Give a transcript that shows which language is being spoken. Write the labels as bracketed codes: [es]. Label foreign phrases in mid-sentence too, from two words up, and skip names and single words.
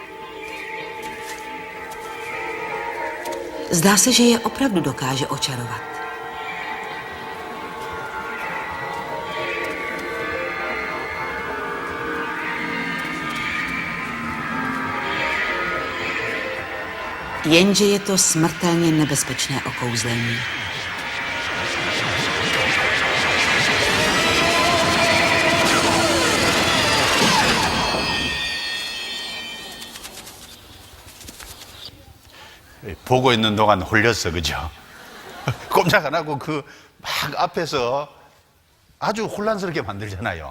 [cs] Zdá se, že je opravdu dokáže očarovat. Jenže je to smrtelně nebezpečné okouzlení. [ko] 보고 있는 동안 홀렸어, 그죠? 꼼짝 안 하고 그 막 앞에서 아주 혼란스럽게 만들잖아요.